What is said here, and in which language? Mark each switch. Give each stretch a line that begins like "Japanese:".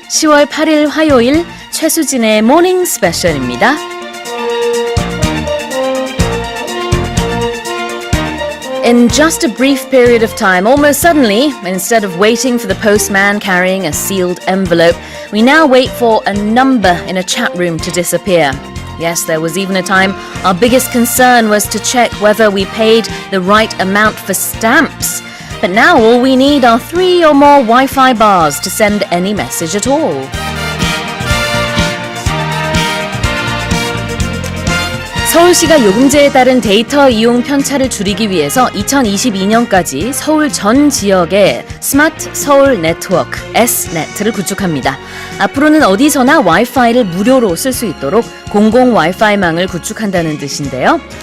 Korean: 10월 8일 화요일 최수진의 Morning Special입니다.
English: In just a brief period of time, almost suddenly, instead of waiting for the postman carrying a sealed envelope, we now wait for a number in a chat room to disappear. Yes, there was even a time our biggest concern was to check whether we paid the right amount for stamps. But now all we need are 3 or more Wi-Fi bars to send any message at all.
Korean: 서울시가 요금제에 따른 데이터 이용 편차를 줄이기 위해서 2022년까지 서울 전 지역에 스마트 서울 네트워크 S넷을 구축합니다. 앞으로는 어디서나 와이파이를 무료로 쓸 수 있도록 공공 와이파이망을 구축한다는 뜻인데요.